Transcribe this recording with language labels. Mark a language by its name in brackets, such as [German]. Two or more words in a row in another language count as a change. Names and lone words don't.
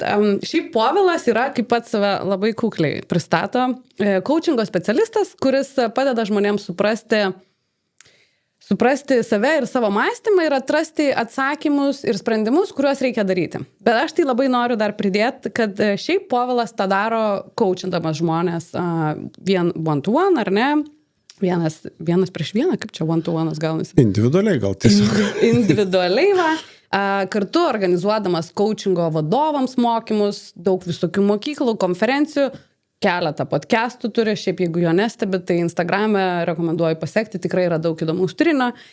[Lithuanian] Šiaip Povilas yra, kaip pats save labai kukliai pristato, coachingo specialistas, kuris padeda žmonėms suprasti save ir savo mąstymą ir atrasti atsakymus ir sprendimus, kuriuos reikia daryti. Bet aš tai labai noriu dar pridėti, kad šiaip Povilas tą daro coachindamas žmonės [English] one-to-one, [Lithuanian] ar ne? Vienas prieš vieną, kaip čia [English] one-to-one'as [Lithuanian] gaunasi? Individualiai gal tiesiog. Individualiai va. Kartu organizuodamas coachingo vadovams mokymus, daug visokių mokyklų, konferencijų, keletą podcastų turi, šiaip jeigu jo nestebi, tai Instagram'e rekomenduoju pasekti, tikrai yra daug įdomaus turinio.